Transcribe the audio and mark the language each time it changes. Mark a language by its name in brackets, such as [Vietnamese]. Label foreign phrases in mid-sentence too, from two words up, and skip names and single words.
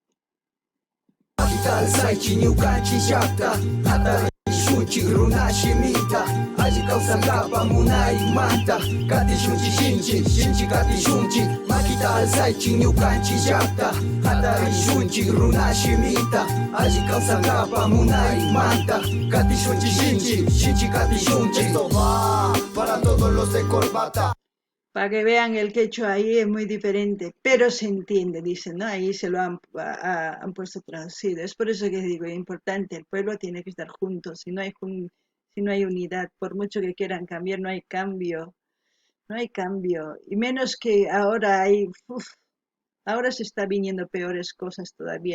[Quechua] Saychi ñukanchis llaqta Hatarichunchik runa shimita Alli kawsankapak munaymanta Katishunchik shinchik katishunchik Makita alsaychik ñukanchis llaqta Hatarichunchik runa shimita Alli kawsankapak munaymanta Katishunchik shinchik katishunchik [Spanish] Esto va para todos los de corbata. Para que vean el quechua ahí es muy diferente, pero se entiende, dicen, ¿no? Ahí se lo han puesto traducido. Es por eso que digo, es importante, el pueblo tiene que estar junto, si no hay unidad, por mucho que quieran cambiar, no hay cambio, y menos que ahora ahora se está viniendo peores cosas todavía.